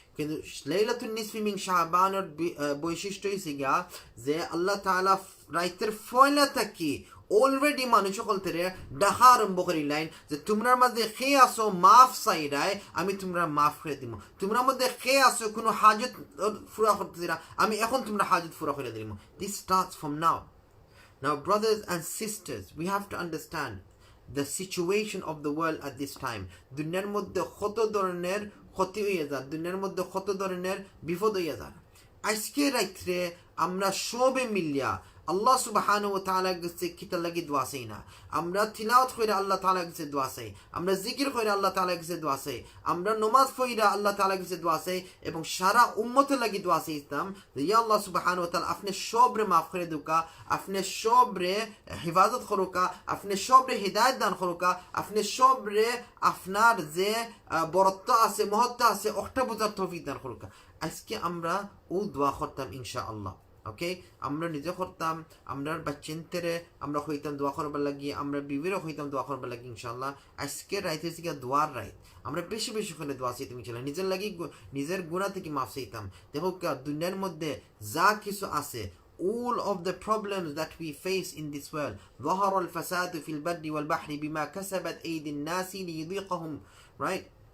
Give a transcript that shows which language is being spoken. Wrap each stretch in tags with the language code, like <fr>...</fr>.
<bn>কিন্তু লাইলাতুন নিসফি মিন শাবানের বৈশিষ্ট্য হইছে গিয়া যে আল্লাহ তাআলা রাতের ফয়লা থাকি অলরেডি মানুষ সকলতে ডাকা আরম্ভ করিলেন যে তোমরার মাঝে খেয়ে আসো মাফ চাইরাই আমি তোমরা মাফ করে দিব, তোমরার মধ্যে খেয়ে আসো কোনো হাজত পুরা করতে আমি এখন তোমরা হাজত পুরা করে দিব।</bn> <en>This starts from now. Now brothers and sisters, we have to understand the situation of the world at this time.</en> <bn>দুনিয়ার মধ্যে কত ধরনের ক্ষতি হয়ে যায়, দুনিয়ার মধ্যে কত ধরনের বিপদ হয়ে যায়। আজকে রাত্রে আমরা সবে মিলিয়া আল্লাহ সুবহানাহু ওয়া তাআলা কাছে কিতা লাগি দোয়া চাই না, আমরা তিলাওয়াত কইরা আল্লাহ তাআলা কাছে দোয়া চাই, আমরা জিকির কইরা আল্লাহ তাআলা কাছে দোয়া চাই, আমরা নামাজ পড়িরা আল্লাহ তাআলা কাছে দোয়া চাই এবং সারা উম্মতের লাগি দোয়া চাইতাম যে ইয়া আল্লাহ সুবহানাহু ওয়া তাআলা আপনি সবরে maaf করে দুকা, আপনি সবরে হিফাজত করুকা, আপনি সবরে হিদায়াত দান করুকা, আপনি সবরে আপনার যে বরত্ব আছে মহত্ব আছে ওটা বুঝার তৌফিক দান করুকা। আজকে আমরা ও দোয়া করতাম ইনশাআল্লাহ। ওকে, আমরা নিজে করতাম, আমরা বাচ্চান্তেরে আমরা হইতাম দোয়া করবার লাগি, আমরা বিবিরও হইতাম দোয়া করবার লাগি ইনশাআল্লাহ। আজকে রাইতে থেকে দোয়ার রাইত আমরা বেশি বেশি করে দোয়া চাইতাম ইনশাআল্লাহ, নিজের লাগি নিজের গুনাহ থেকে মাফ চাইতাম। দেখো দুনিয়ার মধ্যে যা কিছু আছে,</bn> <en>all of the problems that we face in this world,</en> <ar>ظهر الفساد في البر والبحر بما كسبت أيدي الناس ليذيقهم,</ar> <en>right?</en>